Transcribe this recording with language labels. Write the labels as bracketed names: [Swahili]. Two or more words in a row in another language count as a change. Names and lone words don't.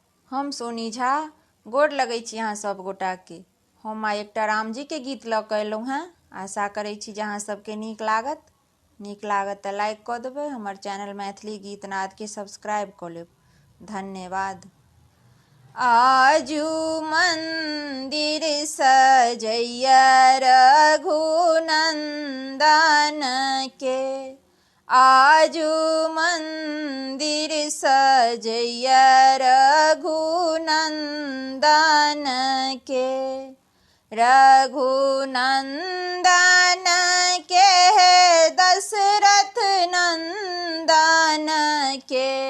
[Maithili] हम सोनी झा गोड़ लगै छी अहाँ सब गोटा के। हम आइ एकटा राम जी के गीत लऽ कऽ एलहुँ हेँ। आशा करै छी जे अहाँ सबके नीक लागत तऽ लाइक कऽ देबै। हमर चैनल मैथिली गीत नाद के सब्सक्राइब कऽ लेब। धन्यवाद। आजू मंदिर सजैया रघुनंदन के, आजू मंदिर सजैया रघुनंदन के, रघुनंदन के दशरथ नंदन के,